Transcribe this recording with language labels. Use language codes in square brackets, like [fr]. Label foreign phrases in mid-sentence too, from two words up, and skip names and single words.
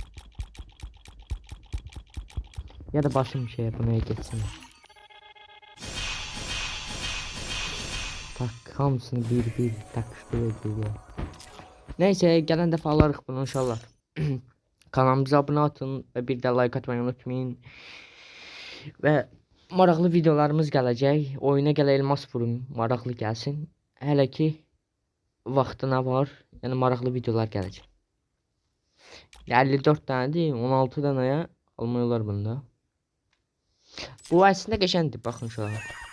[tr] Ya da basın bir şeye buna geçsin. Tak hamısını bir takıştırıyor. Neyse gelen defa alarıq bunu inşallah. Kanalımıza abone atın ve bir de like atmayı unutmayın. [az] Ve maraqlı videolarımız gələcək. Oyuna gələ elmas vurun, maraqlı gəlsin. Hələ ki vaxtına var. Yəni maraqlı videolar gələcək. 54 dənədir, 16 dənəyə almaq olar bunda. Bu əslində qəşəngdir, baxın [tr] şu an.